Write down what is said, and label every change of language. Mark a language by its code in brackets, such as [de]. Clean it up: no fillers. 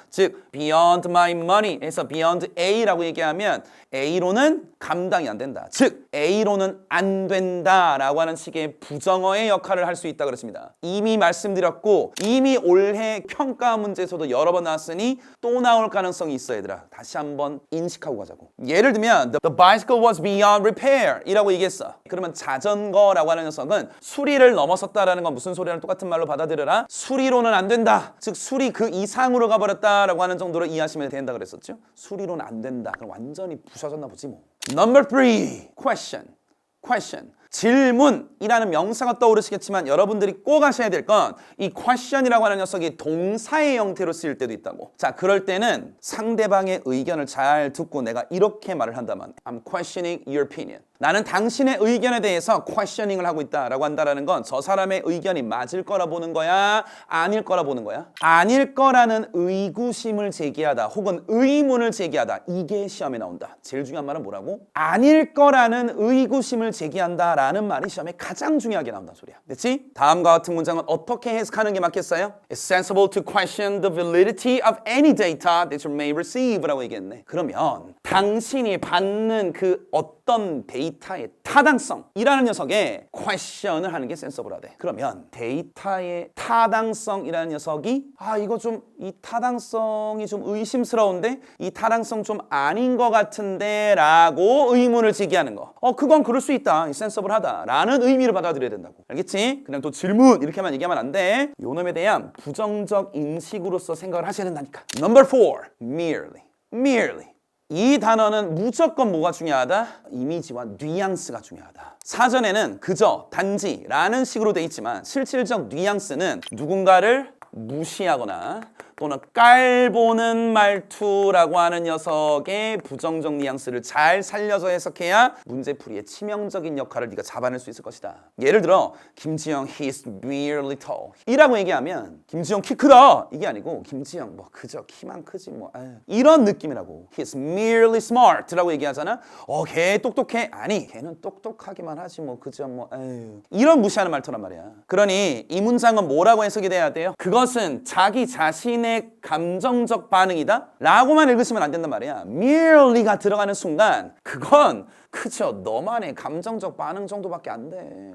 [ko] 즉 [en] beyond my money [ko] 에서 beyond A라고 얘기하면 A로는 감당이 안 된다. 즉 A로는 안 된다 라고 하는 식의 부정어의 역할을 할 수 있다 그랬습니다. 이미 말씀드렸고 이미 올해 평가 문제에서도 여러 번 나왔으니 또 나올 가능성이 있어. 얘들아, 다시 한번 인식하고 가자고. 예를 들면 [en] The bicycle was beyond repair [ko] 이라고 얘기했어. 그러면 자전거라고 하는 녀석은 수리를 넘어섰다라는 건 무슨 소리랑 똑같은 말로 받아들여라? 수리로는 안 된다. 즉 수리 그 이상으로 가버렸다라고 하는 정도로 이해하시면 된다 그랬었죠. 수리로는 안 된다. 그럼 완전히 부셔졌나 보지 뭐. [en] Number 3, question. question. [ko] 질문이라는 명사가 떠오르시겠지만 여러분들이 꼭 아셔야 될 건 이 question이라고 하는 녀석이 동사의 형태로 쓰일 때도 있다고. 자, 그럴 때는 상대방의 의견을 잘 듣고 내가 이렇게 말을 한다면 [en] I'm questioning your opinion. [ko] 나는 당신의 의견에 대해서 questioning을 하고 있다라고 한다는 건 저 사람의 의견이 맞을 거라 보는 거야? 아닐 거라 보는 거야? 아닐 거라는 의구심을 제기하다 혹은 의문을 제기하다. 이게 시험에 나온다. 제일 중요한 말은 뭐라고? 아닐 거라는 의구심을 제기한다 라는 말이 시험에 가장 중요하게 나온다는 소리야. 됐지? 다음과 같은 문장은 어떻게 해석하는 게 맞겠어요? [en] It's sensible to question the validity of any data that you may receive [ko] 라고 얘기했네. 그러면 당신이 받는 그 어떤 데이터의 타당성이라는 녀석에 question을 하는 게 sensible하대. 그러면 데이터의 타당성이라는 녀석이 이거 좀 이 타당성이 좀 의심스러운데 이 타당성 좀 아닌 것 같은데 라고 의문을 제기하는 거. 그건 그럴 수 있다. sensible하다 라는 의미를 받아들여야 된다고. 알겠지? 그냥 또 질문 이렇게만 얘기하면 안 돼. 요놈에 대한 부정적 인식으로서 생각을 하셔야 된다니까. [en] Number 4, merely. merely. [ko] 이 단어는 무조건 뭐가 중요하다? 이미지와 뉘앙스가 중요하다. 사전에는 그저, 단지 라는 식으로 돼 있지만 실질적 뉘앙스는 누군가를 무시하거나 또는 깔보는 말투라고 하는 녀석의 부정적 뉘앙스를 잘 살려서 해석해야 문제풀이의 치명적인 역할을 네가 잡아낼 수 있을 것이다. 예를 들어 김지영 [en] he's merely tall [ko] 이라고 얘기하면 김지영 키 크다 이게 아니고 김지영 뭐 그저 키만 크지 뭐 아유. 이런 느낌이라고. [en] he's merely smart [ko] 라고 얘기하잖아. 걔 똑똑해. 아니 걔는 똑똑하기만 하지 뭐 그저 뭐 아유. 이런 무시하는 말투란 말이야. 그러니 이 문장은 뭐라고 해석이 돼야 돼요? 그것은 자기 자신의 감정적 반응이다 라고만 읽으시면 안 된단 말이야. merely가 들어가는 순간 그건 그저 너만의 감정적 반응 정도밖에 안 돼.